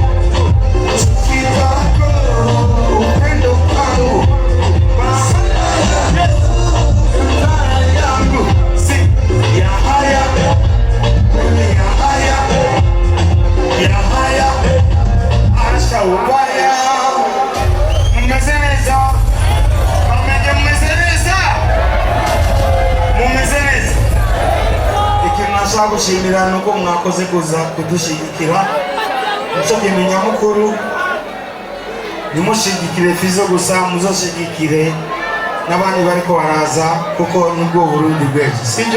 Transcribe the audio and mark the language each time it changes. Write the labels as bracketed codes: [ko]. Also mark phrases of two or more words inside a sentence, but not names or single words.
[sw] Chuki wako, upendo wangu. Bahati yangu. Si, ya haya. Ya haya. Asha ubaya. Mmezeneza. [rn] Nashaka gushimira nuko mwakoze kuza kudushigikira. Nicyo kintu nyamukuru nimushigikire Fizzo gusa, muzoshigikire n'abandi bariko baraza kuko nibwo Burundi bwejo, sivyo?